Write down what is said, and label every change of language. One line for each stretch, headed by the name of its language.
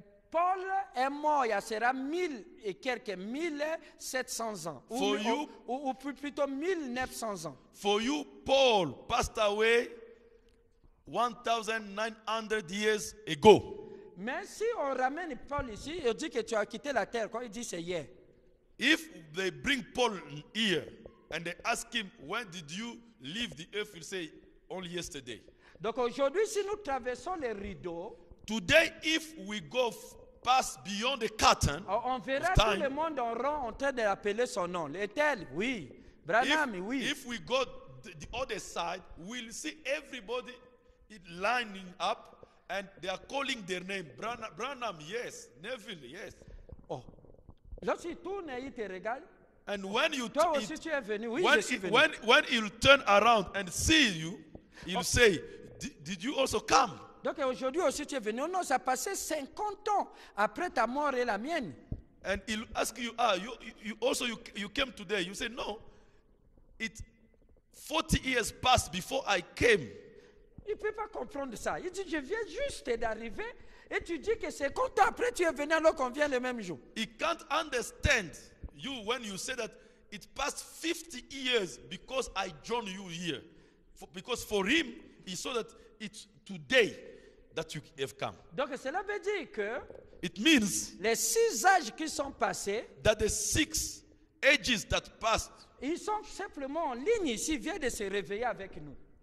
French: Paul est mort, il sera 1000 et quelques, 1700 ans.
English: For you-
French: Ou plutôt 1900 ans.
English: for you, Paul passed away 1,900 years ago.
French: Mais si on ramène Paul ici, il dit que tu as quitté la terre, quoi? Il dit c'est hier.
English: If they bring Paul here and they ask him, when did you leave the earth? He'll say, only yesterday.
French: Donc aujourd'hui, si nous traversons les rideaux,
English: Today, if we go past beyond the curtain,
French: on verra
English: of
French: tout
English: time,
French: le monde en rond en train d'appeler son nom. L'Étel, oui. Branham, oui.
English: if we go the other side, we'll see everybody lining up and they are calling their name. Branham, yes. Neville, yes. Oh.
French: Lorsqu'il tourne et il te regarde,
English: And when you
French: toi aussi tu es venu. Oui,
English: when,
French: je suis venu.
English: when he'll turn around and see you, he'll say, did you also come?
French: Donc aujourd'hui aussi tu es venu. Non, ça a passé 50 ans après ta mort et la mienne.
English: And he'll ask you, you came today. You say, no, it 40 years passed before I came.
French: Il ne peut pas comprendre ça. Il dit, je viens juste d'arriver et tu dis que 50 ans après tu es venu alors qu'on vient le même jour.
English: He can't understand you when you say that it passed 50 years because I joined you here. Because for him, he saw that it's today that you have come.
French: Donc cela veut dire que
English: It means
French: les 6 âges qui sont passés,
English: that the 6 ages that passed,
French: ils sont simplement en ligne ici, viennent de se réveiller avec nous.